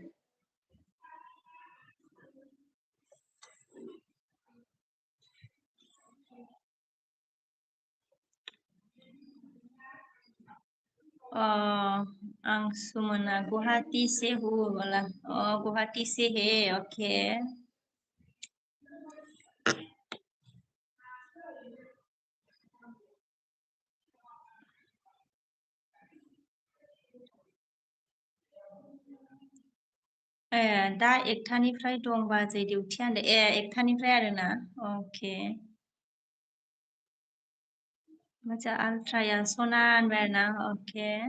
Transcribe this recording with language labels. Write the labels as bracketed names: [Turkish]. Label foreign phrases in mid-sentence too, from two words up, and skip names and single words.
[Hindi] आं सुमना गुवाहाटी से हूँ बोला गुवाहाटी से है ओके [Bodo] दा एकथानिफ्राय दं बाजै डिउटि होनदों एकथानिफ्राय आरोना अके मोजां आलट्राया सना होनबाय आरोना अके